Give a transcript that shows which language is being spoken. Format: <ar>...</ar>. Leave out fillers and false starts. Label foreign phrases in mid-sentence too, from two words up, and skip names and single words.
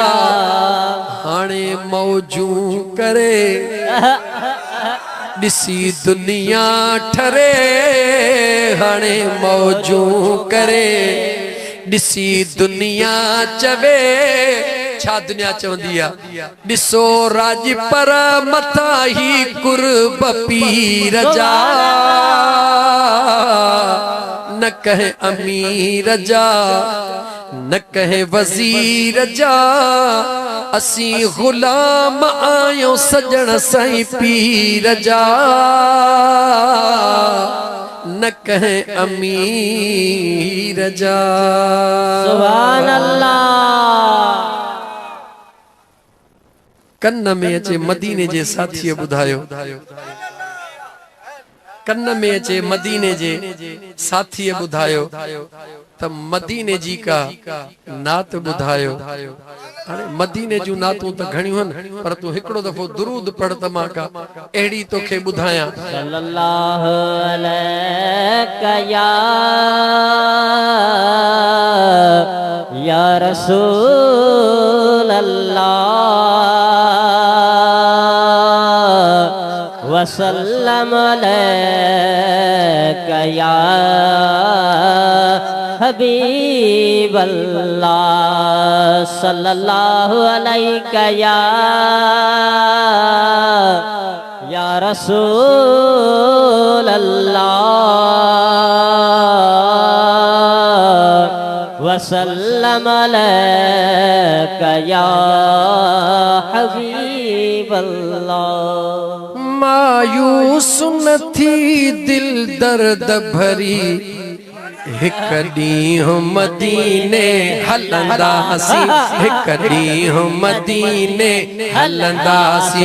<sd>हाणे मौजू करे ॾिसी दुनिया ठरे हाणे मौजू करे ॾिसी दुनिया चवे छा दुनिया चवंदी आहे ॾिसो राज पर मथा ही कुर्ब पीर जा। न कहे अमीर जा न कहे वजीर जा असी गुलाम आयो सजण साईं पीर जा। न कहे अमीर जा।</sd> <ar>سبحان الله.</ar> <sd>कन्न में अचे मदीने जे साथी बुधायो कन्न में अचे मदीने जे साथी बुधायो त मदीने जी का नात बुधायो। हाणे मदीने जूं नातूं त घणियूं आहिनि पर तूं हिकिड़ो दफ़ो दुरूद पढ़ त मां का अहिड़ी तोखे ॿुधायां।</sd> <ar>صلى الله عليك يا رسول الله وسلم عليك يا حبيب الله صلى الله عليك يا رسول الله وسلم عليك يا حبيب الله.</ar> <sd>मायूस न थी दिल दर्द भरी हिक ॾींहुं मदीने हलंदासी, हिक ॾींहुं मदीने हलंदासी।</sd>